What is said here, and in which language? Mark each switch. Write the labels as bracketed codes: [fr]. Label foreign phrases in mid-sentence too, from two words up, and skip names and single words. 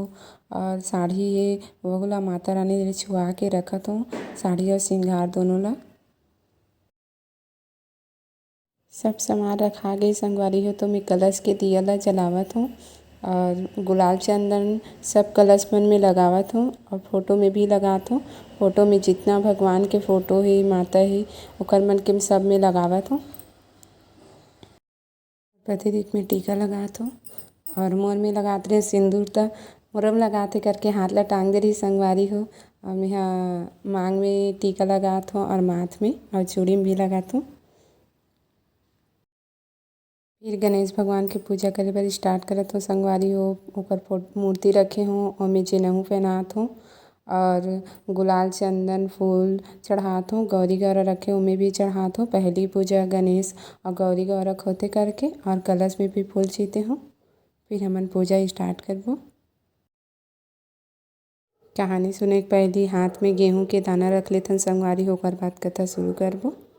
[hne] और साड़ी ये वहू ला माता रानी ले छुआ के रखत हूँ साड़ी और सिंगार दोनों ला। सब सामान रखा गई संगवारी हो तो मैं कलश के दिया ला जलावत हूँ और गुलाल चंदन सब कलश मन में लगावत हूँ और फोटो में भी लगात हूँ। फोटो में जितना भगवान के फोटो है माता है ओकर मन के सब में लगावत हूँ। प्रतिदिक में टीका लगात हूँ और मोर में लगात रहे सिंदूर त मोरम लगाते करके हाथ ला टांग दे रही संगवारी हो और मैं मांग में टीका लगात हूँ और माथ में और चूड़ी में भी लगात हूँ। फिर गणेश भगवान के पूजा करे बर स्टार्ट करत हो संगवारी हो। ओकर मूर्ति रखे हूँ और मैं जेनहू पहनात हूँ और गुलाल चंदन फूल चढ़ात हूँ। गौरी गौरा रखे उमें भी चढ़ात हूँ। पहली पूजा गणेश और गौरी गौरा होते करके और कलश में भी फूल छीते हूँ। फिर हमन पूजा स्टार्ट करबो। कहानी सुने के पहले हाथ में गेहूं के दाना रख लेथन संगवारी हो ओकर बाद कथा शुरू करबो।